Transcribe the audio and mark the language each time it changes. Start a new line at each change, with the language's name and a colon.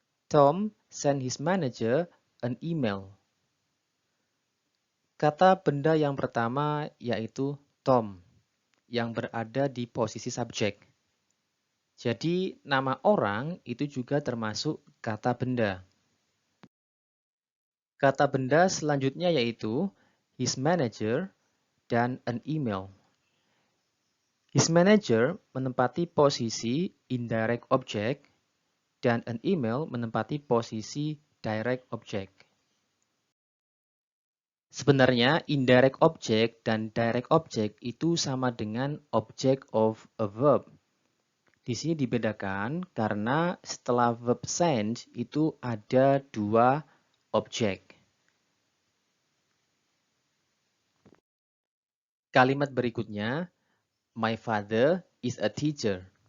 English: Tom sent his manager an email.
Indonesian: Kata benda yang pertama yaitu Tom, yang berada di posisi subjek. Jadi, nama orang itu juga termasuk kata benda. Kata benda selanjutnya yaitu his manager dan an email. His manager menempati posisi indirect object dan an email menempati posisi direct object. Sebenarnya indirect object dan direct object itu sama dengan object of a verb. Di sini dibedakan karena setelah verb send itu ada 2 objek. Kalimat berikutnya,
English: my father is a teacher.